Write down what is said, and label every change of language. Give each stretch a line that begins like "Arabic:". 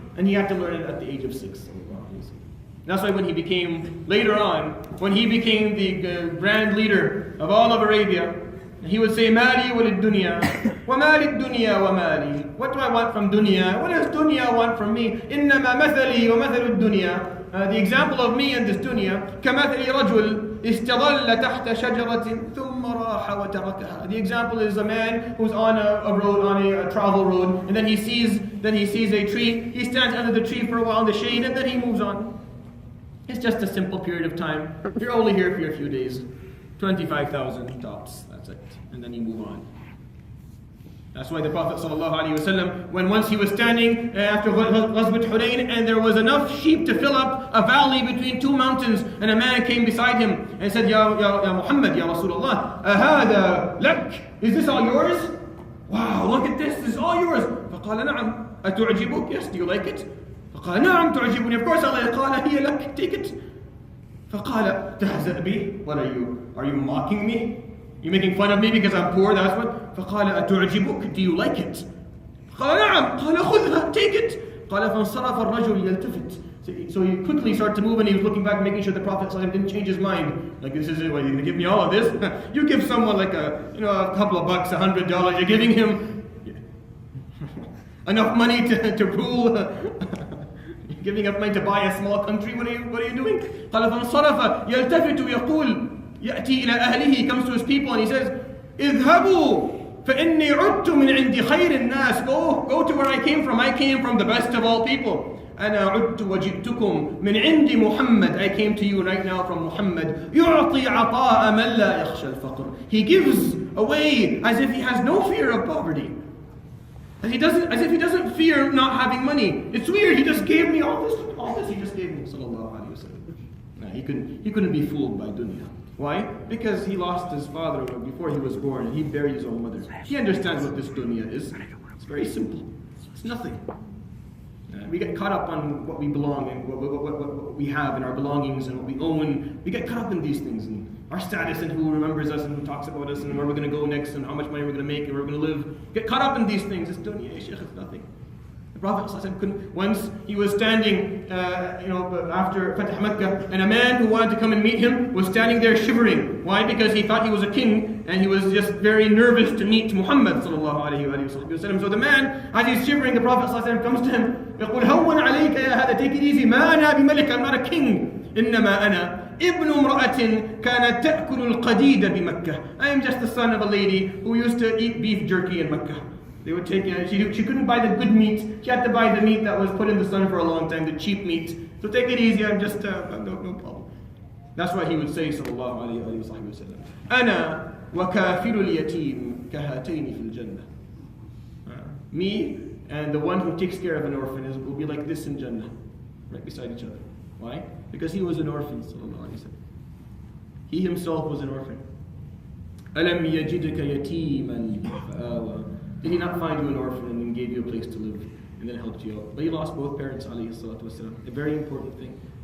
English: And he had to learn it at the age of 6. That's why when he became, later on, when he became the grand leader of all of Arabia, he would say,
Arabic: Mali walid dunya, wa mali dunya wa mali.
English: What do I want from dunya? What does dunya want from me?
Arabic: Innama mathali wa mathalu dunya.
English: The example of me in this dunya,
Arabic: كمثل رجل استظل تحت شجرة ثم راح وتركها.
English: The example is a man who's on a road, on a travel road, and then he sees a tree. He stands under the tree for a while in the shade, and then he moves on. It's just a simple period of time. You're only here for a few days. 25,000 tops, that's it. And then you move on. That's why the Prophet ﷺ, when once he was standing after Ghazwat Hunayn, and there was enough sheep to fill up a valley between 2 mountains, and a man came beside him and said, Ya Muhammad, Ya Rasulullah,
Arabic: ahada lak?
English: Is this all yours? Wow, look at this is all yours.
Arabic: فقال نعم. أتعجبك?
English: Yes, do you like it?
Arabic: فقال نعم تعجبني.
English: Of course I like it.
Arabic: قال هي لك,
English: take it.
Arabic: فقال تهزأ بي?
English: What are you mocking me? You making fun of me because I'm poor? That's what.
Arabic: فقال أتعجبك?
English: Do you like it?
Arabic: قال نعم. قال خذها,
English: take it.
Arabic: قال فانصرف الرجل يلتفت.
English: So he quickly started to move, and he was looking back, making sure the Prophet ﷺ didn't change his mind. Like, this is it, what, you're going to give me all of this? You give someone like a couple of bucks, $100, you're giving him enough money to rule. You're giving up money to buy a small country. What are you doing?
Arabic: قال فانصرف يلتفت ويقول يأتي إلى أهله.
English: He comes to his people and he says,
Arabic: اذهبوا فإني عدت من عند خير الناس.
English: Go to where I came from. I came from the best of all people.
Arabic: أنا عدت وجئتكم من عند محمد.
English: I came to you right now from Muhammad.
Arabic: يعطي عطاء من لا يخشى الفقر.
English: He gives away as if he has no fear of poverty. As if he doesn't fear not having money. It's weird. He just gave me all this he just gave me. Sallallahu alaihi wasallam. Nah, he couldn't be fooled by dunya. Why? Because he lost his father before he was born, and he buried his own mother. He understands what this dunya is. It's very simple. It's nothing. We get caught up on what we belong and what we have and our belongings and what we own. We get caught up in these things and our status and who remembers us and who talks about us and where we're going to go next and how much money we're going to make and where we're going to live. Get caught up in these things. It's dunya, Sheikh, it's nothing. The Prophet ﷺ once he was standing, after Fatih Makkah, and a man who wanted to come and meet him was standing there shivering. Why? Because he thought he was a king and he was just very nervous to meet Muhammad sallallahu alaihi wasallam. So the man, as he's shivering, the Prophet ﷺ comes to him.
Arabic: يقول هون عليك يا هذا,
English: take it easy.
Arabic: ما أنا بملك,
English: I'm not a king.
Arabic: إنما أنا ابن امرأة كانت تأكل القديد بمكة.
English: I am just the son of a lady who used to eat beef jerky in Mecca. They would take, she couldn't buy the good meat. She had to buy the meat that was put in the sun for a long time, the cheap meat. So take it easy, I'm just, no problem. That's what he would say, sallallahu alayhi wa sallam.
Arabic: أنا وكافل اليتيم كهاتين في الجنة.
English: Me and the one who takes care of an orphan will be like this in Jannah, right beside each other. Why? Because he was an orphan, sallallahu alayhi wa sallam. He himself was an orphan.
Arabic: ألم يجدك يتيما فآوى.
English: Did he not find you an orphan and then gave you a place to live and then helped you out? But he lost both parents, alayhi salatu wasalam. A very important thing.